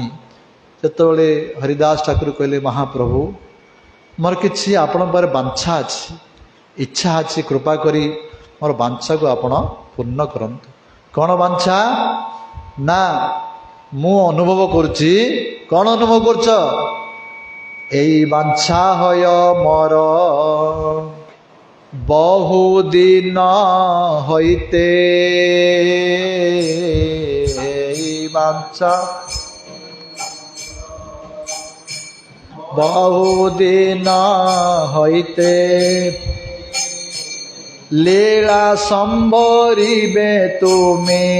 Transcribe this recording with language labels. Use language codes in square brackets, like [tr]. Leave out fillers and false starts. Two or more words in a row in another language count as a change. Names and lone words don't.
[or] ସେତେବେଳେ ହରିଦାସ ଠାକୁର କହିଲେ, ମହାପ୍ରଭୁ ମୋର କିଛି ଆପଣଙ୍କ ପାଖରେ ବାଞ୍ଛା ଅଛି, ଇଚ୍ଛା ଅଛି, କୃପା କରି ମୋର ବାଞ୍ଛାକୁ ଆପଣ ପୂର୍ଣ୍ଣ କରନ୍ତୁ। କ'ଣ ବାଞ୍ଛା? ନା ମୁଁ ଅନୁଭବ କରୁଛି। କ'ଣ ଅନୁଭବ କରୁଛ? [bn] এই বাঞ্ছা হয় মর বহুদিন হইতে, এই বাঞ্ছা বহুদিন হইতে, লীলা সম্বরিবে তুমি